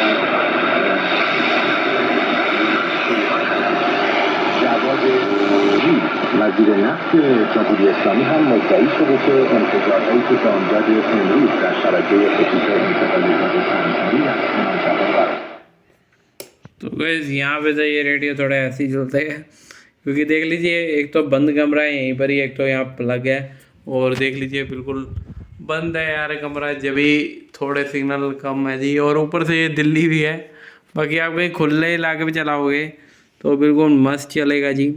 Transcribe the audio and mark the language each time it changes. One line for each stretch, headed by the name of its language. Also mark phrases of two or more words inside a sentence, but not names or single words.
Persian: جواد وزیر نفت جمهوری اسلامی هم مدعی شده که انفجارهایی که بامداد امروز در شبکه خصوصی انتقال گاز پنجمی از منطقه قرار
Hindi: तो गैस यहाँ पे तो ये रेडियो थोड़ा ऐसे ही चलता है, क्योंकि देख लीजिए एक तो बंद कमरा है यहीं पर ही, एक तो यहाँ प्लग है, और देख लीजिए बिल्कुल बंद है यार कमरा, जब भी थोड़े सिग्नल कम है जी। और ऊपर से ये दिल्ली भी है, बाकी आप कहीं खुले इलाके में चलाओगे तो बिल्कुल मस्त चलेगा जी।